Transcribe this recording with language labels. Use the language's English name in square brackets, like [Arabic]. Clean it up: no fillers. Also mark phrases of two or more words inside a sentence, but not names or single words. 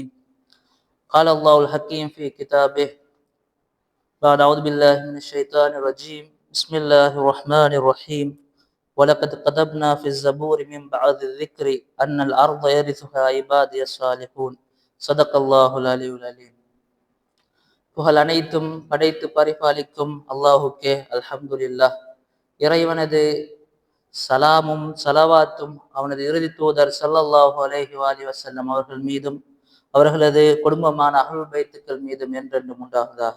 [Arabic] قال الله الحكيم في كتابه بعد أعوذ بالله من الشيطان الرجيم، بسم الله الرحمن الرحيم. ولقد كتبنا في الزبور من بعد الذكر أن الأرض يرثها عبادي الصالحون. صدق الله العلي العليم. [Tamil] புகழ் அனைத்தும் படைத்து பரிபாலிக்கும் அல்லாஹுக்கே அல்ஹம்துலில்லாஹ். இறைவனது சலாமும் சலவாத்தும் அவனது இறுதி தூதர் [Arabic] صلى الله عليه وسلم [Tamil] அவர்கள் மீதும் அவர்களது குடும்பமான அஹ்லுல் பைத்துக்கள் மீதும் என்றென்றும் உண்டாவதாக.